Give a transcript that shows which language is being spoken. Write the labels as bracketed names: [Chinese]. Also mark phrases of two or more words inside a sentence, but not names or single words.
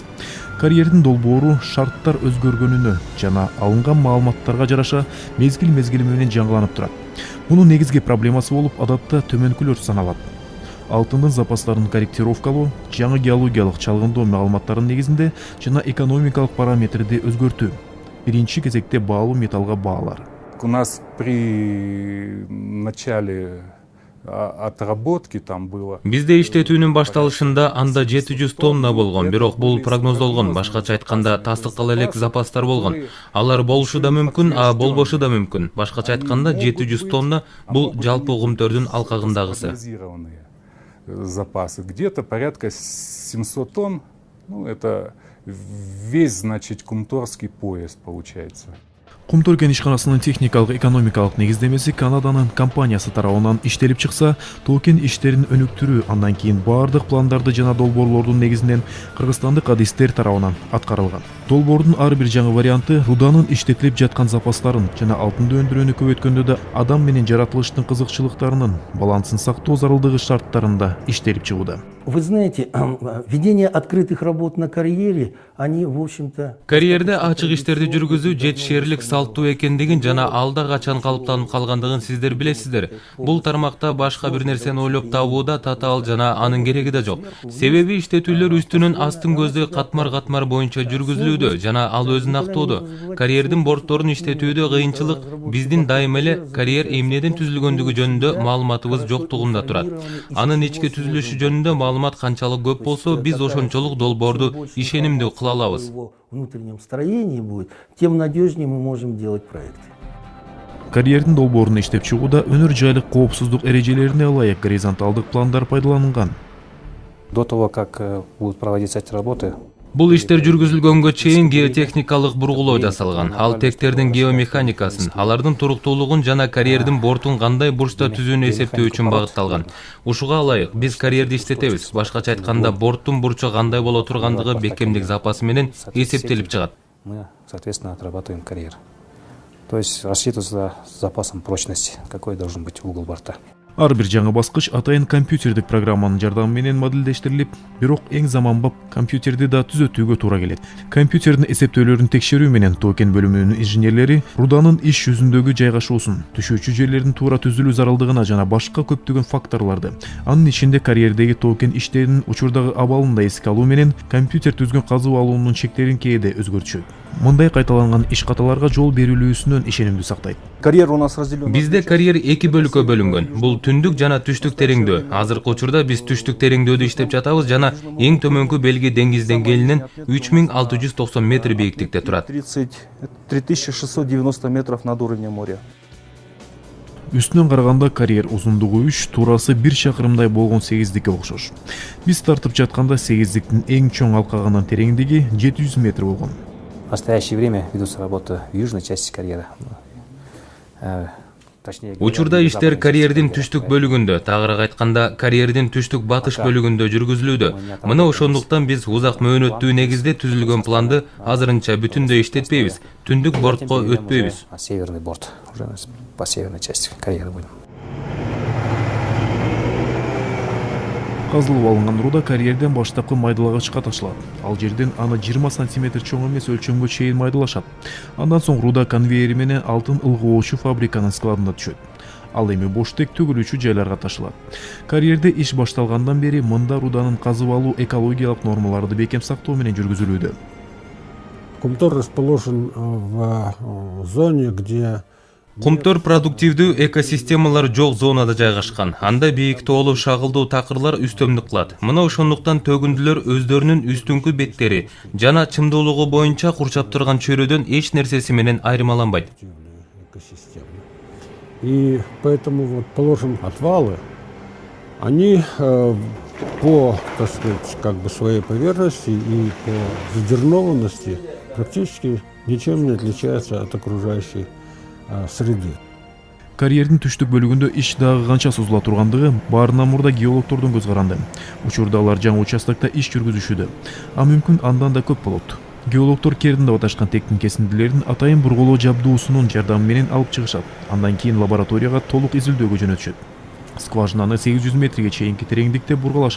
[Kyrgyz] Карьердин долбоору шарттар өзгөргөнүнө жана алынган маалыматтарга жараша мезгил менен жаңыланып турат. Мунун негизги проблемасы болуп адатта төмөнкүлөр саналат. Алтындын запастарын корректировкалоо, жаңы геологиялык чалгындоо маалыматтарынын негизинде жана экономикалык параметрди өзгөртүү. Биринчи кезекте баалуу металлга баалар. [Russian] У нас при начале отработки там было. [Kyrgyz] Бизде иштетүүнүн башталышында анда 700 тонна болгон, бирок бул прогноздолгон, башкача айтканда тастыктала элек запастар болгон. Алар болушу да мүмкүн, а болбошу да мүмкүн. Башкача айтканда 700 тонна бул жалпы угумтөрдүн алкагындагысы. [Russian] Запасы где-то порядка 700 тонн. Ну, это весь, значит, кумторский пояс получается. [Kyrgyz] Кумтор кен ишканасынын техникалык экономикалык негиздемеси Канаданын компаниясы тарабынан иштелип чыкса, токен иштерин өнүктүрүү андан кийин баардык пландарды жана долбоорлордун негизинен кыргызстандык адистер тарабынан аткарылган. Долбоордун ар бир жаңы варианты руданын иштетилип жаткан запастарын жана алтынды өндүрүүнү көбөйткөндө да адам менен жаратылыштын кызыкчылыктарынын балансын сактоо зарылдыгы шарттарында иштелип чыгууда. [Russian] Вы знаете, ведение открытых работ на карьере, они, в общем-то... [Kyrgyz] Карьерде ачык иштерди жүргүзүү жетишерлик салттуу экендигин жана алда качан калыптанып калгандыгын сиздер билесиздер. Бул тармакта башка бир нерсени ойлоп табууда татаал жана анын кереги да жок. Себеби иштетүүлөр үстүнөн астын көздөй катмар боюнча жүргүзүлүүдө жана ал өзүн актоодо. Карьердин бортторун иштетүүдө кыйынчылык биздин дайым эле карьер эмнеден түзүлгөндүгү жөнүндө маалыматыбыз жоктугунда турат. Анын ички түзүлүшү жөнүндө маалымат канчалык көп болсо, биз ошончолук долбоорду ишенимдүү кыла алабыз. [Russian] Внутреннем строении будет, тем надежнее мы можем делать проекты. [Kyrgyz] Карьердин долбоорун иштеп чыгууда өнөр жайлык коопсуздук эрежелерине ылайык горизонталдык пландар пайдаланган. [Russian] До того, как будут проводиться эти работы, [Kyrgyz] Бул иштер жүргүзүлгөнгө чейин геотехникалык бургулоо жасалган. Ал тектердин геомеханикасын, алардын туруктуулугун жана карьердин бортун кандай бурчта түзүүнү эсептөө үчүн багытталган. Ушуга ылайык биз карьерди иштетебиз. Башкача айтканда, борттун бурчу кандай боло тургандыгы бекемдик запасы менен эсептелип чыгат. [Russian] Мы, соответственно, отрабатываем карьер. То есть рассчитывается запасом прочности, какой должен быть угол борта. [Kyrgyz] Ар бир жаңы баскыч атайын компьютердик программанын жардамы менен модельдештирилип, бирок эң заманбап компьютерди да түзөтүүгө туура келет. Компьютердин эсептөөлөрүн текшерүү менен токен бөлүмүнүн инженерлери руданын иш жүзүндөгү жайгашуусун, түшүүчү жерлердин туура түзүлүү зарылдыгына жана башка көптөгөн факторлорду, анын ичинде карьердеги токен иштеринин учурдагы абалын да эске алуу менен компьютер түзгөн казып алуунун чектерин кээде өзгөртүшөт. Мындай кайталанган иш каталарга жол берилүүсүнөн ишенимдүү сактайт. [Russian] Карьер у нас разделен. [Kyrgyz] Бизде карьер эки бөлүккө бөлүнгөн. Бул түндүк жана түштүк тереңдөө. Азыркы учурда биз түштүк тереңдөөдө иштеп жатабыз жана эң төмөнкү белги деңиз деңгээлинен 3690 метр бийиктикте турат. [Russian] 3690 метров над уровнем моря. [Kyrgyz] Үстүнөн караганда карьер узундугу 3, туурасы 1 чакырымдай болгон сегиздикке окшош. Биз тартып жатканда сегиздиктин эң чоң алкагынын тереңдиги 700 метр болгон. [Russian] В настоящее время ведутся работы в южной части карьера. [Kyrgyz] Учурда иштер карьердин түштүк бөлүгүндө, тагыраак айтканда карьердин түштүк батыш бөлүгүндө жүргүзүлүүдө. Мына ошондуктан биз узак мөөнөттүү негизде түзүлгөн планды азырынча бүтүндөй иштетпейбиз, түндүк бортко өтпөйбүз. [Russian] Северный борт, уже по северной части карьеры будем. [Kyrgyz] Казылып алынган руда карьерден баштапкы майдалагычка ташылат. Ал жерден аны 20 сантиметр чоң эмес өлчөмгө чейин майдалашат. Андан соң руда конвейери менен алтын ылгоочу фабриканын складына түшөт. Ал эми боштек төгүлүүчү жайларга ташылат. Карьерде иш башталгандан бери мында руданын казып алуу экологиялык нормаларды бекем сактоо менен жүргүзүлүүдө. [Russian] Кумтор расположен в зоне, где [Kyrgyz] Кумтор продуктивдүү экосистемалар жок зонада жайгашкан. Анда бийик тоолуу шагылдуу такырлар үстөмдүк кылат. Мына ошондуктан төгүндүлөр өздөрүнүн үстүңкү беттери жана чымдуулугу боюнча курчап турган чөйрөдөн эч нерсеси менен айырмаланбайт. [Russian] И поэтому вот положим отвалы, они по, так сказать, как бы своей поверхности и по задернованности практически ничем не отличаются от окружающей среды. [Kyrgyz] Карьердин түштүк бөлүгүндө иш дагы канча созула тургандыгы баарынан мурда геологдордун көз каранды. Учурда алар жаңы участокто иш жүргүзүшүүдө. А мүмкүн андан да көп болот. Геологдор кердин деп аташкан тектин кесиндилерин атайын бурголоо жабдуусунун жардамы менен алып чыгышат. Андан кийин лабораторияга толук изилдөөгө жөнөтүшөт. Скважинаны 800 метрге чейинки тереңдикте бургалашат.